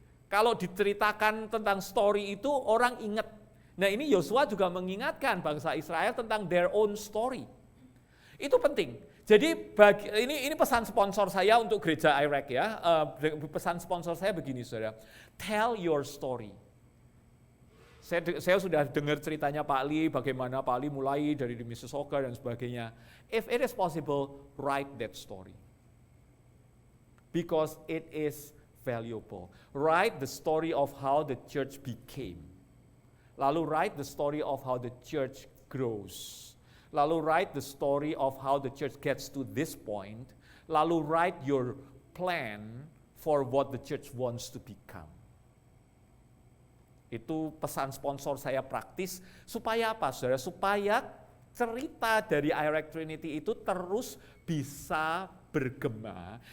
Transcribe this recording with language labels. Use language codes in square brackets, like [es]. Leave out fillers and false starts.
[id] Kalau diceritakan tentang story itu orang ingat. Nah ini Yosua juga mengingatkan bangsa Israel tentang [en] their own story. [id] Itu penting. Jadi ini pesan sponsor saya untuk gereja Iraq ya. Pesan sponsor saya begini saudara, [en] tell your story. [id] Saya sudah dengar ceritanya Pak Lee, bagaimana Pak Lee mulai dari di Mississauga dan sebagainya. [en] If it is possible, write that story. Because it is valuable. Write the story of how the church became. [id] Lalu [en] write the story of how the church grows. [id] Lalu [en] write the story of how the church gets to this point. [id] Lalu [en] write your plan for what the church wants to become. [id] Itu pesan sponsor saya praktis, supaya apa saudara? Supaya cerita dari Iraq Trinity itu terus bisa bergema.